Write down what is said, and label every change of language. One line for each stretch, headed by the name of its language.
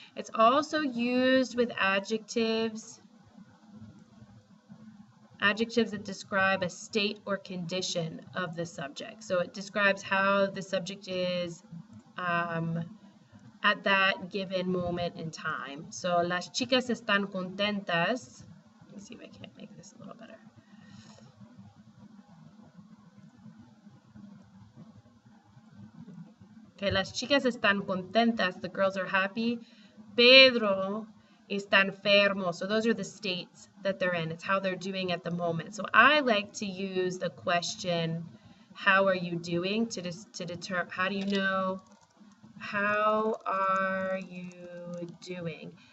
English: It's also used with adjectives that describe a state or condition of the subject. So it describes how the subject is at that given moment in time.
Spanish: So las chicas están contentas.
English: Let me see if I can't make this a little better.
Spanish: Okay, las chicas están contentas.
English: The girls are happy.
Spanish: Pedro está enfermo.
English: So those are the states that they're in. It's how they're doing at the moment. So I like to use the question, how are you doing, to determine, how do you know, how are you doing?